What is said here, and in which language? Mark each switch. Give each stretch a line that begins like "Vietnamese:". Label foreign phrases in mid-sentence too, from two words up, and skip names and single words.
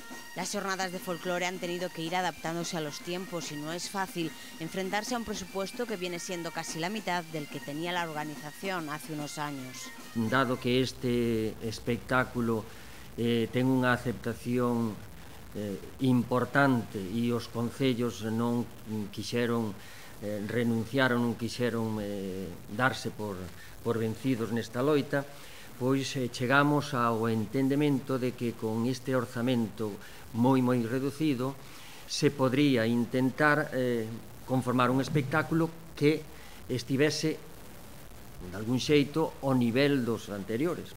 Spanish: Las jornadas de folclore han tenido que ir adaptándose a los tiempos y no es fácil enfrentarse a un presupuesto que viene siendo casi la mitad del que tenía la organización hace unos años.
Galician: Dado que este espectáculo ten unha aceptación importante e os concellos non quixeron renunciar ou non quixeron darse por vencidos nesta loita, pois chegamos ao entendemento de que con este orzamento moi reducido se podría intentar conformar un espectáculo que estivese de algún xeito ao nivel dos anteriores.